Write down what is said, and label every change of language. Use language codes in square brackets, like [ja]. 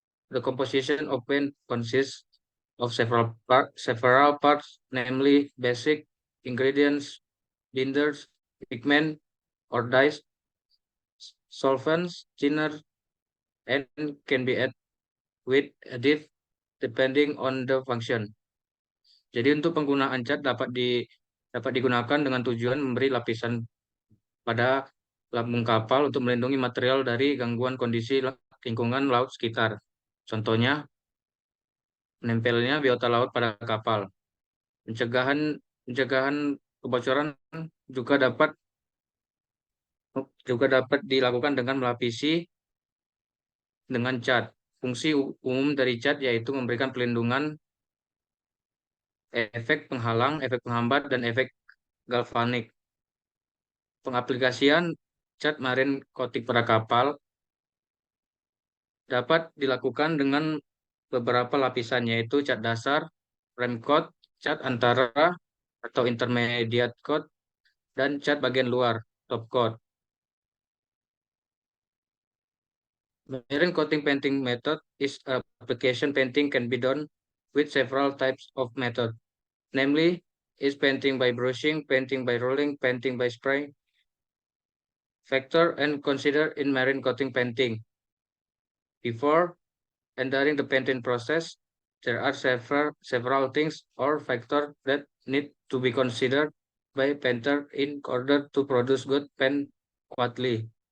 [en] The composition of paint consists of several parts, namely basic ingredients, binders, pigment or dyes, solvents, thinner, and can be added with additive depending on the function. [id] Jadi untuk penggunaan cat dapat digunakan dengan tujuan memberi lapisan pada lambung kapal untuk melindungi material dari gangguan kondisi lingkungan laut sekitar. Contohnya, menempelnya biota laut pada kapal. Pencegahan kebocoran juga dapat dilakukan dengan melapisi dengan cat. Fungsi umum dari cat yaitu memberikan pelindungan, efek penghalang, efek penghambat, dan efek galvanik. Pengaplikasian cat marine coating pada kapal dapat dilakukan dengan beberapa lapisan, yaitu cat dasar, prime coat, cat antara atau intermediate coat, dan cat bagian luar, top coat. [en] Marine coating painting method is application painting can be done with several types of method, namely is painting by brushing, painting by rolling, painting by spray. Factor and consider in marine coating painting. Before entering the painting process, there are several things or factors that need to be considered by painter in order to produce good paint quality.